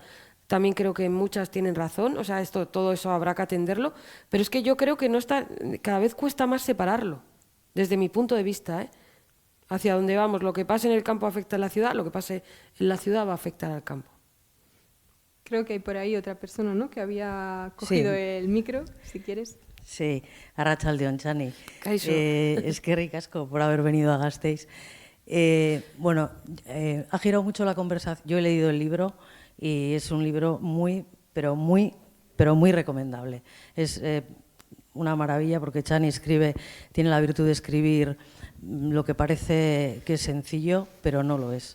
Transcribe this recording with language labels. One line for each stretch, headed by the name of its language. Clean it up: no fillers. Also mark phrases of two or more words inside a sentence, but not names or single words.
Spanish: También creo que muchas tienen razón, o sea, todo eso habrá que atenderlo, pero es que yo creo que cada vez cuesta más separarlo, desde mi punto de vista, ¿eh? Hacia dónde vamos, lo que pase en el campo afecta a la ciudad, lo que pase en la ciudad va a afectar al campo. Creo que hay por ahí otra persona, ¿no?, que había cogido el micro, si quieres. Sí,
Basque: arratsaldeon, Chani. Kaixo. Eskerrik asko
Spanish: por haber venido a Gasteiz. Ha girado mucho la conversación. Yo he leído el libro y es un libro muy recomendable. Es una maravilla porque Chani tiene la virtud de escribir lo que parece que es sencillo, pero no lo es.